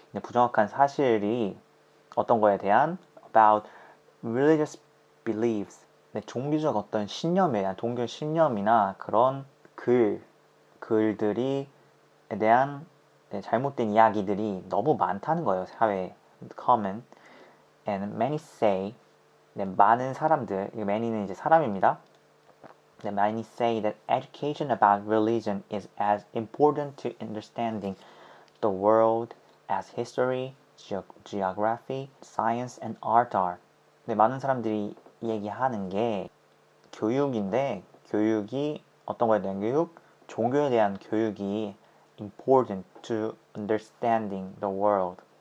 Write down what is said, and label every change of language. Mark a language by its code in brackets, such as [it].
[ko] 부정확한 사실이 어떤 거에 대한 [en] about religious beliefs, [ko] 종교적 어떤 신념에 대한 종교 신념이나 그런 글들이 대한 잘못된 이야기들이 너무 많다는 거예요. 사회에. common. [en] and many say, [ko] 많은 사람들, many는 이제 사람입니다. [en] Many say that education about religion is as important to understanding the world as history, geography, science, and art are. [ko] 많은 사람들이 얘기하는 게 교육인데, 교육이 어떤 거에 대한 교육? 종교에 대한 교육이 [en] important to understanding the world.